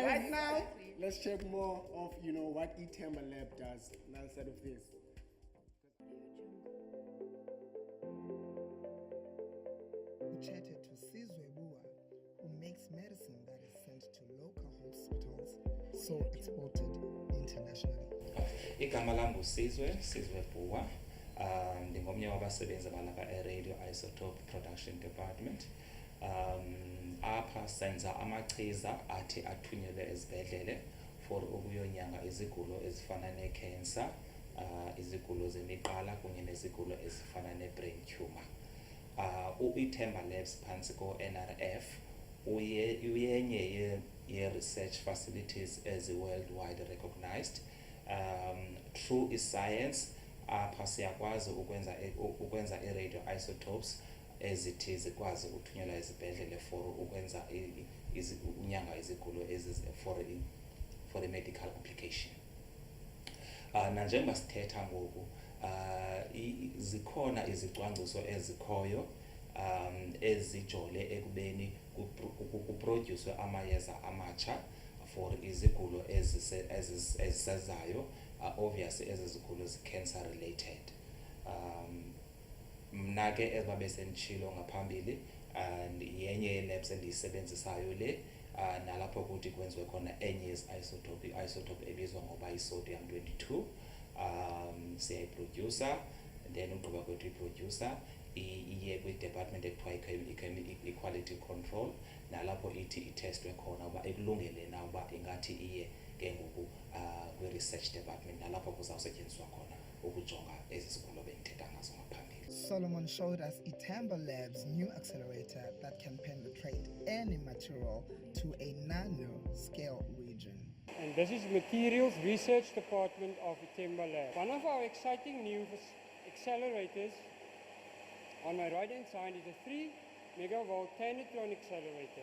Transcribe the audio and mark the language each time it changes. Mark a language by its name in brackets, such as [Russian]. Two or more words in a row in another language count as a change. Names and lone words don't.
[English] Right now, let's check more of, you know, what iThemba Lab does. Another side of this. We chatted to Sdumo Viwe, who makes medicine that is sent to local hospitals, so exported internationally. [Xhosa] Igama lam nguSizwe Viwe. Ndingomnye wabasebenzi balapha e- [English] radio isotope production department. [Xhosa] Apha senza amachiza athi athunyelwe ezibhedlele for ukuyonyanga izigulo ezifana ne-cancer, izigulo zemiqala kunye nezigulo ezifana ne-brain tumor. iThemba Labs phantsi ko-NRF uyenye ye- [English] research facilities [Xhosa] ezi- [English] worldwide recognized. Through science, [Xhosa] apha siyakwazi ukwenza [English] i-radio isotopes [Xhosa] ezithi zikwazi ukuthunyelwa ezibhedlele for ukwenza unyanga izigulo [English] for a medical application. [Xhosa] Nanjengoba sithetha ngoku, zikhona izicwangciso ezikhoyo ezijole ekubeni kuproduce amayeza amatsha for izigulo ezisezayo, obviously ezi zigulo zi- [English] cancer related. [Xhosa] Mna ke ebabe senditshilo ngaphambili, yenye ye-labs endiyisebenzisayo le, nalapho kuthi kwenziwe khona enye isotope ebizwa ngoba yi-sodium 22. Siyayiproducer, then ugqiba kwethu iproducer iye kwi-department ekuthiwa i- [English] quality control, [Xhosa] nalapho ithi itestwe khona uba ikulungele na uba ingathi iye ke ngoku kwi- [English] research department, [Xhosa] nalapho kuzawusetyenziswa khona ukujonga ezi zigulo bendithetha ngazo ngaphambili. [English] Solomon showed us iThemba Lab's new accelerator that can penetrate any material to a nano-scale region. And this is Materials Research Department of iThemba Lab. One of our exciting new accelerators on my right-hand side is a 3 megavolt tanatron accelerator.